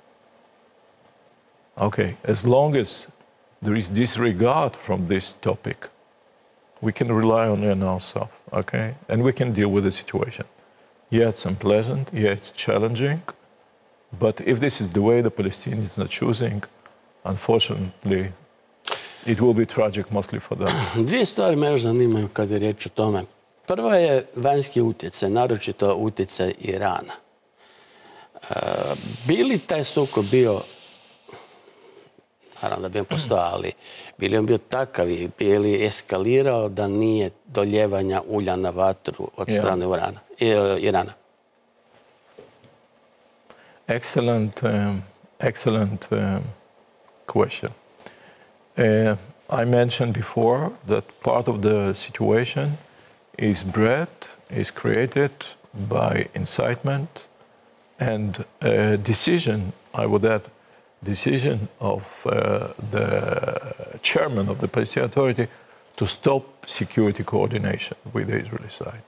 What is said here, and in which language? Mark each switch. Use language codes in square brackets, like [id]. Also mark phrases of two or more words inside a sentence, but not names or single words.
[en] Okay, as long as there is disregard from this topic, we can rely on ourselves, okay? And we can deal with the situation. Yeah, it's unpleasant, yeah, it's challenging, but if this is the way the Palestinians are choosing, unfortunately, it will be tragic mostly for them. [hr] Dvije stvari me još zanimaju kad je riječ o tome. Prva je vanjski utjecaj, naročito utjecaj Irana. Bi li taj sukob bio, naravno da bi on postojao, ali bi li on bio takav i bi li eskalirao da nije doljevanja ulja na vatru od strane Irana? [en] Excellent question. I mentioned before that part of the situation is bred, is created by incitement and decision, I would add, decision of the chairman of the Palestinian Authority to stop security coordination with the Israeli side.